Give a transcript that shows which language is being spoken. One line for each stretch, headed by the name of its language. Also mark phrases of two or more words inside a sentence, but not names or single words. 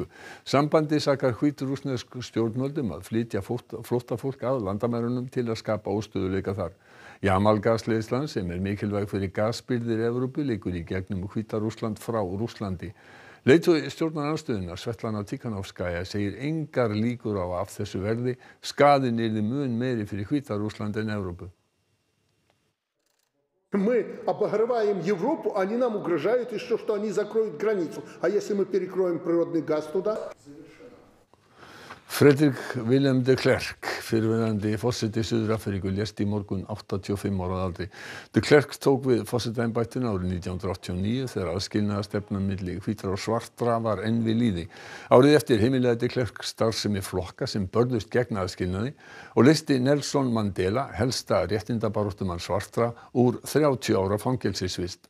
Icelandic: Sambandið sakar hvítrússnesk stjórnvöldum að flytja flóttafólk að landamærunum til að skapa óstöðuleika þar. Jamalgasleiðslan sem mikilvæg fyrir gasbirgðir Evrópu liggur í gegnum Hvíta-Rússland frá Rússlandi. Leiðtogi stjórnarandstöðunnar Svetlana Tikhanovskaja segir engar líkur á að af þessu verði skaðinn yrði mun meiri fyrir Hvíta-Rússland en Evrópu.
Russian: Мы обогреваем Европу, они нам угрожают еще, что они закроют границу. А если мы перекроем природный газ туда?
Icelandic: Fredrik Willem de Klerk, fyrrverandi forseti Suður-Afríku, lést í morgun 85 ára að aldri. De Klerk tók við forsetaembættinu árið 1989 þegar aðskilnaðarstefnan milli hvítra og svartra var enn við lýði. Árið eftir heimilaði de Klerk starfsemi flokka sem börðust gegn aðskilnaði og leysti Nelson Mandela, helsta réttindabaráttumann svartra, úr 30 ára fangelsisvist.